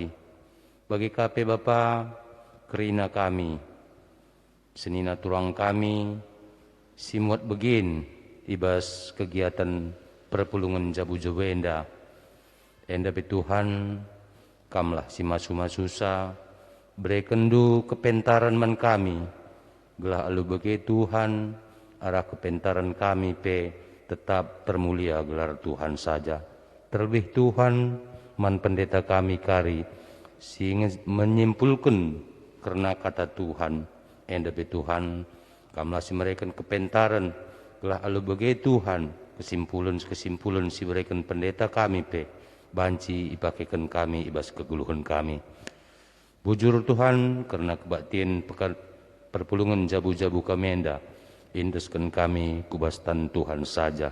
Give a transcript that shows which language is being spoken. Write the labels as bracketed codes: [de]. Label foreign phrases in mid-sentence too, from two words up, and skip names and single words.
[btx] Bagi kape Bapa, kerina kami, senina turang kami, simuat begin, ibas kegiatan perpulungan jabu-jabu enda pe Tuhan, kamlah si masu-masusa, berekendu kepentaran man kami, gelah alu bagi Tuhan, arah kepentaran kami pe tetap termulia gelar Tuhan saja. Terlebih Tuhan, man pendeta kami kari, [id] sehingga menyimpulkan karena kata Tuhan, [btx] enda pe Tuhan, kamlah si mereka kepentaran, gelah alu bagi Tuhan, kesimpulan si mereka pendeta kami pe, banci ipakekan kami ibas keguluhan kami. Bujur Tuhan, karena kebaktian perpulungan jabu-jabu kami enda, indeskan kami kubastan Tuhan saja.